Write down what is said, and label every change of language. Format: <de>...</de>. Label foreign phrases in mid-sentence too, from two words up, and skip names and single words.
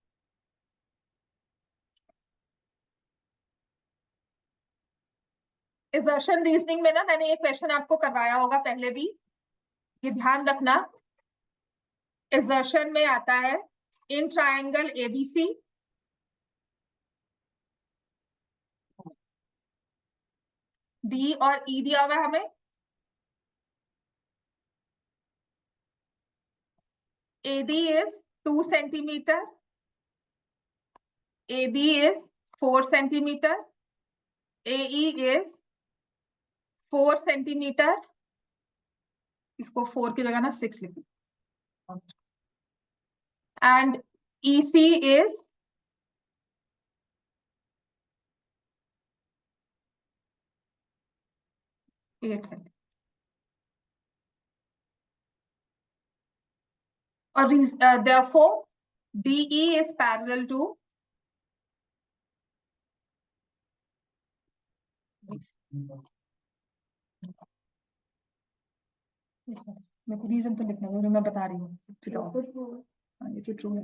<en>assertion reasoning</en> <hi>में ना मैंने एक क्वेश्चन आपको करवाया होगा पहले भी, ये ध्यान रखना। एक्सर्शन में आता है</hi> <en>in triangle</en> <hi>एबीसी डी और ई दिया हुआ है हमें,</hi> <en>AD is 2 centimeter, AB is 4 centimeter, AE is 4 centimeter,</en> <hi>इसको 4 की जगह ना 6 लिखो,</hi> <en>and EC is 8 centimeter.</en> <hi>और</hi> <en>therefore DE is parallel to</en> <hi>मेरे को रीजन तो लिखना है, मैं बता रही हूँ। हाँ ये तो ट्रू है।</hi>